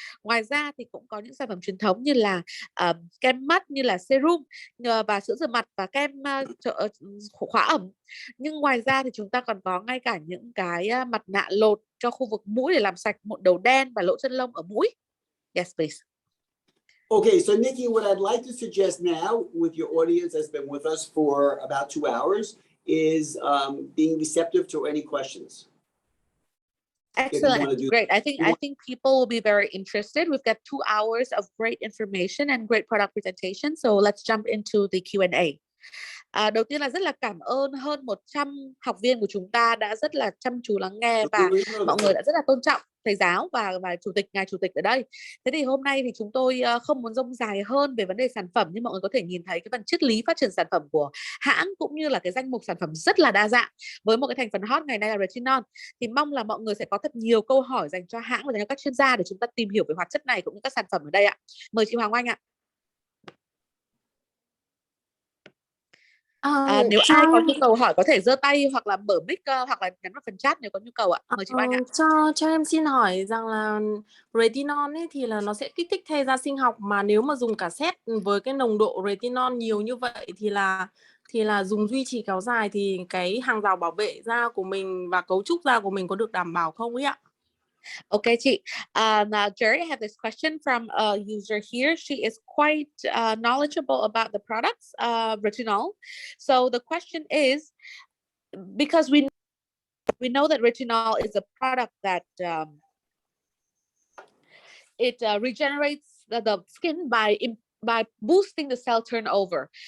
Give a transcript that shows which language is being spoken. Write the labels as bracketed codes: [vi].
[vi] Ngoài ra thì cũng có những sản phẩm truyền thống như là kem mắt, như là serum và sữa rửa mặt và kem khóa ẩm. Nhưng ngoài ra thì chúng ta còn có ngay cả những cái mặt nạ lột cho khu vực mũi để làm sạch mụn đầu đen và lỗ chân lông ở mũi. [en] Yes, please. Okay, so Nikki, what I'd like to suggest now with your audience that's been with us for about 2 hours is being receptive to any questions. Excellent, great. I think people will be very interested. We've got 2 hours of great information and great product presentation. So let's jump into the Q&A. [vi] Đầu tiên là rất là cảm ơn hơn 100 học viên của chúng ta đã rất là chăm chú lắng nghe, và mọi người đã rất là tôn trọng thầy giáo và ngài chủ tịch ở đây. Thế thì hôm nay thì chúng tôi không muốn rông dài hơn về vấn đề sản phẩm, nhưng mọi người có thể nhìn thấy cái phần triết lý phát triển sản phẩm của hãng, cũng như là cái danh mục sản phẩm rất là đa dạng với một cái thành phần hot ngày nay là retinol. Thì mong là mọi người sẽ có thật nhiều câu hỏi dành cho hãng và dành cho các chuyên gia để chúng ta tìm hiểu về hoạt chất này cũng như các sản phẩm ở đây ạ. Mời chị Hoàng Oanh ạ. Nếu ai có nhu cầu hỏi có thể giơ tay hoặc là mở mic hoặc là nhấn vào phần chat nếu có nhu cầu ạ. Mời chị Oanh ạ. Cho em xin hỏi rằng là retinol ấy thì là nó sẽ kích thích thay da sinh học, mà nếu mà dùng cả set với cái nồng độ retinol nhiều như vậy thì là dùng duy trì kéo dài thì cái hàng rào bảo vệ da của mình và cấu trúc da của mình có được đảm bảo không ấy ạ? [en] Okay, chị. Now, Jerry, I have this question from a user here. She is quite knowledgeable about the products, retinol. So the question is, because we know that retinol is a product that it regenerates the skin by boosting the cell turnover.